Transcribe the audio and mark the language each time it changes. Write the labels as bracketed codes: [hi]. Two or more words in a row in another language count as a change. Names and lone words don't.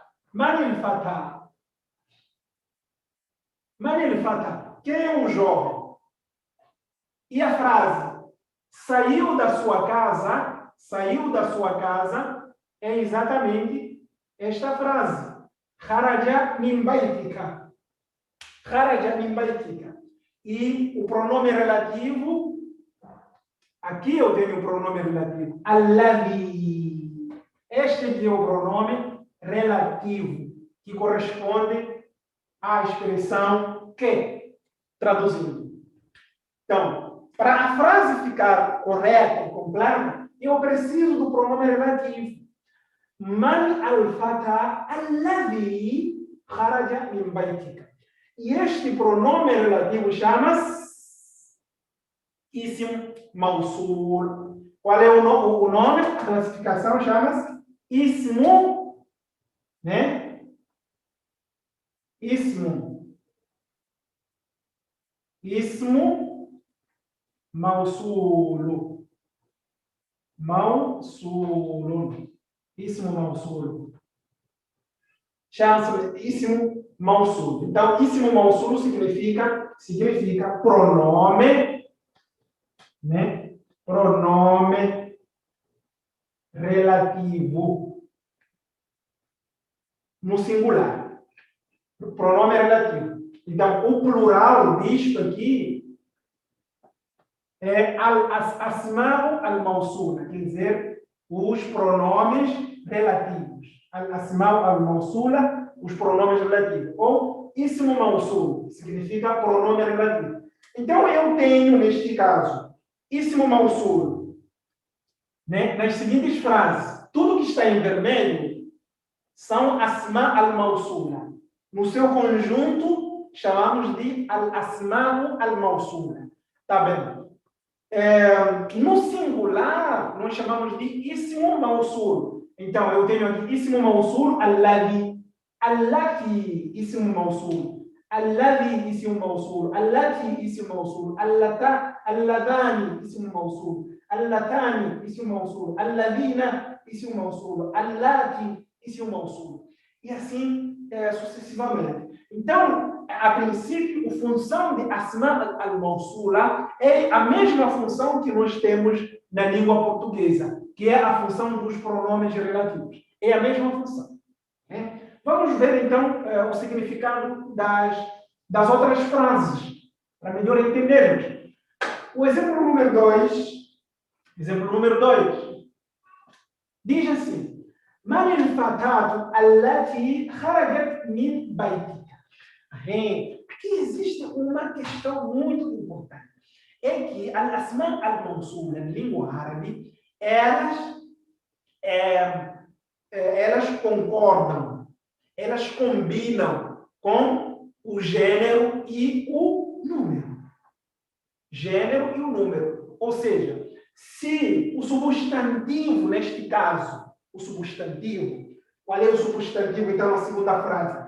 [ar] من الفتى من الفتى. [pt] Quem é um jovem? E a frase, saiu da sua casa, é exatamente esta frase. [ar] خرج من بيتك خرج من بيتك. [pt] E o pronome relativo, aqui eu tenho o pronome relativo, alladhi. Este aqui é o pronome relativo, que corresponde à expressão que, traduzindo. Então, para a frase ficar correta e completa, eu preciso do pronome relativo. [ar] من الفتى الذي خرج من بيتك. [pt] E este pronome relativo chama-se [ar] اسم موصول. [pt] Qual é o nome? A classificação chama-se ismu, né? [ar] اسم موصول. موصول اسم موصول. [pt] Chama-se [ar] اسم موصول. [pt] Então, [ar] اسم موصول [pt] significa pronome, né? Pronome relativo no singular. Pronome relativo. Então, o plural disto aqui é [ar] الأسماء الموصولة, [pt] quer dizer, os pronomes relativos. [ar] الأسماء الموصولة, [pt] os pronomes relativos. [ar] Ou اسم موصول, [pt] significa pronome relativo. Então, eu tenho, neste caso, [ar] اسم موصول, [pt] né? Nas seguintes frases. Tudo que está em vermelho são [ar] أسماء الموصولة. [pt] No seu conjunto, chamamos de [ar] الأسماء الموصولة. [pt] Tá bem? No singular, nós chamamos de [ar] اسم موصول. [pt] Então, eu tenho aqui [ar] اسم موصول الذي التي اسم موصول. الذي اسم موصول التي اسم موصول. اللذان اسم موصول اللتان اسم موصول. الذين اسم موصول التي اسم موصول. [pt] E assim sucessivamente. Então, a princípio, a função de [ar] أسماء الموصولة [pt] é a mesma função que nós temos na língua portuguesa, que é a função dos pronomes relativos. É a mesma função. Né? Vamos ver, então, o significado das outras frases, para melhor entendermos. O exemplo número 2, diz assim: [ar] من الفتاة التي خرجت من بيتك. [pt] Aqui existe uma questão muito importante. É que [ar] الأسماء الموصولة, [pt] na língua árabe, elas concordam, elas combinam com o gênero e o número. Gênero e o número. Ou seja, se o substantivo, neste caso, o substantivo, qual é o substantivo, então, na segunda frase?